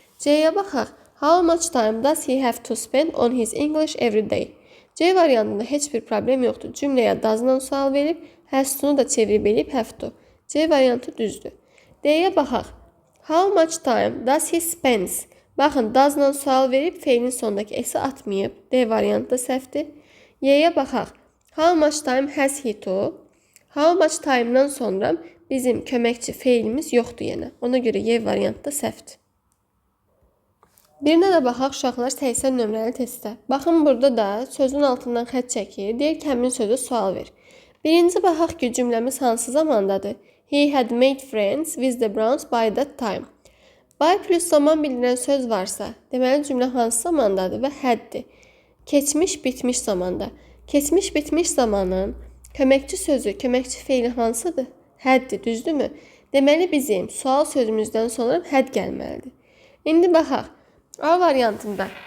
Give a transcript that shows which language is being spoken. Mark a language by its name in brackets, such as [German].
[Azerbaijani] C-yə baxaq. [English] How much time does he have to spend on his English every day? [Azerbaijani] C variantında heç bir problem yoxdur. Cümləyə does-la sual verib, has to-nu da çevirib eləyib have to. C variantı düzdür. D-yə baxaq. [English] How much time does he spends? [Azerbaijani] Baxın, does-la sual verib, feilin sonundakı s-i atmayıb. D variantı da səhvdir. Y-yə baxaq. How much time has he to? How much time-dan sonra bizim köməkçi feilimiz yoxdur yenə. Ona görə Y variantı da səhvdir. Birinə də baxaq uşaqlar 80 nömrəli testdə. Baxın, burada da sözün altından xətt çəkir. Deyir ki, həmin sözü sual ver. Birinci baxaq ki, cümləmiz hansı zamandadır? [English] He had made friends with the Browns by that time. [Azerbaijani] By plus zaman bildirən söz varsa, deməli cümlə hansı zamandadır və haddir. Keçmiş, bitmiş zamanda. Keçmiş, bitmiş zamanın köməkçi sözü, köməkçi feili hansıdır? Haddir, düzdürmü? Deməli bizim sual sözümüzdən sonra had gəlməlidir. İndi baxaq. A variantında.